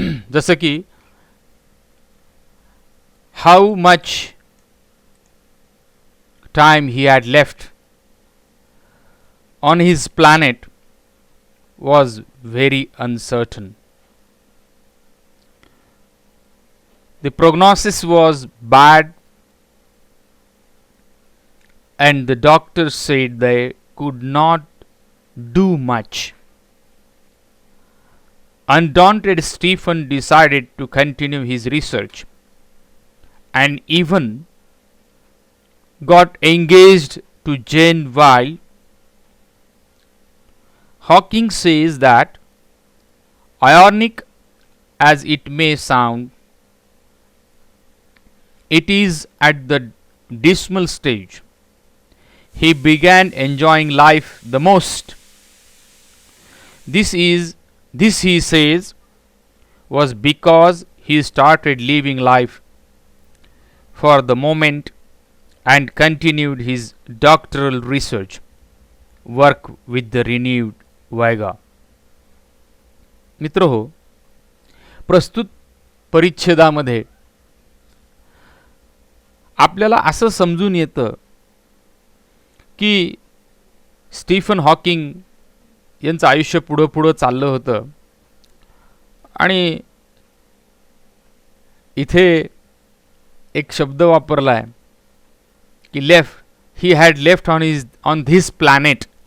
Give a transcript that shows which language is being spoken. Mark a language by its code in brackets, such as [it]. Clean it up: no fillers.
[mr] जसं की [en] How much time he had left on his planet was very uncertain. The prognosis was bad, and the doctors said they could not do much. Undaunted, Stephen decided to continue his research and even got engaged to Jane Weil. Hawking says that, ironic as it may sound, it is at the dismal stage he began enjoying life the most. This he says was because he started living life for the moment and continued his doctoral research work with the renewed vigour. [mr] मित्र हो, प्रस्तुत परिच्छेदामध्ये आपल्याला असं समजून येतं की Stephen Hawking यांचं आयुष्य पुढं चाललं होतं आणि इथे एक शब्द वापरला आहे की [en] He had left on this planet.